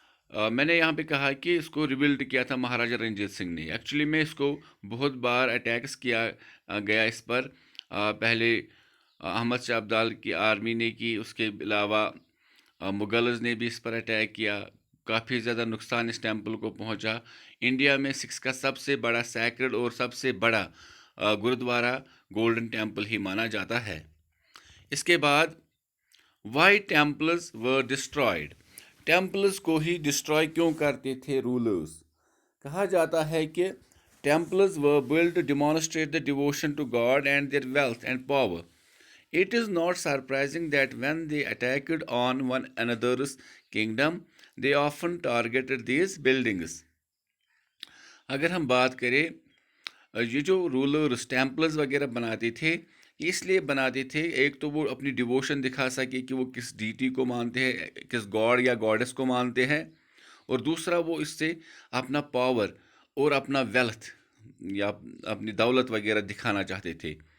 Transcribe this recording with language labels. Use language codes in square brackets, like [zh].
[ur] میں نے یہاں پہ کہا کہ اس کو ریبلڈ کیا تھا مہاراجہ رنجیت سنگھ نے۔ ایکچولی میں اس کو بہت بار اٹیکس کیا گیا اس پر، پہلے احمد شاہ ابدال کی آرمی نے کی، اس کے علاوہ مغلز نے بھی اس پر اٹیک کیا، کافی زیادہ نقصان اس ٹیمپل کو پہنچا۔ انڈیا میں سکس کا سب سے بڑا سیکرڈ اور سب سے بڑا گرودوارا گولڈن ٹیمپل ہی مانا جاتا ہے۔ اس کے بعد [en] why temples were destroyed, [ur] ٹیمپلز کو ہی ڈسٹرائے کیوں کرتے تھے رولرز؟ کہا جاتا ہے کہ [en] Temples were built to demonstrate the devotion to God and their wealth and power. It is not surprising that when they attacked on one another's kingdom, they often targeted these buildings. [ur] اگر ہم بات کریں یہ جو rulers temples وغیرہ بناتے تھے، اس لیے بناتے تھے، ایک تو وہ اپنی ڈیووشن دکھا سکے کہ وہ کس ڈیٹی کو مانتے ہیں، کس گاڈ یا گاڈس کو مانتے ہیں، اور دوسرا وہ اس سے اپنا پاور اور اپنا ویلتھ یا اپنی دولت وغیرہ دکھانا چاہتے تھے۔